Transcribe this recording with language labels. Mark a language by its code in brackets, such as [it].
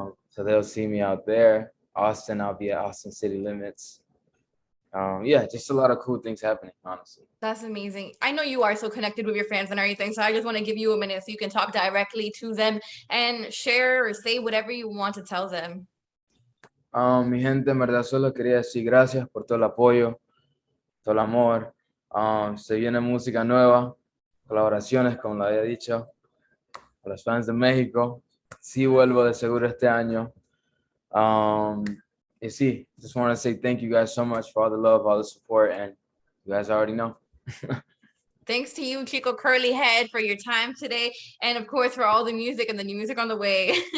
[en] So they'll see me out there. Austin, I'll be at Austin City Limits. Yeah, just a lot of cool things happening, honestly. That's amazing. I know you are so connected with your fans and everything, so I just want to give you a minute so you can talk directly to them and share or say whatever you want to tell them. [es] Mi gente, en verdad solo quería decir gracias por todo el apoyo, todo el amor. Se viene música nueva, colaboraciones, como lo había dicho, a los fans de México. Sí vuelvo de seguro este año. [en] And see, just want to say thank you guys so much for all the love, all the support, and you guys already know. Thanks to you, ChicoCurlyhead, for your time today, and of course for all the music and the new music on the way.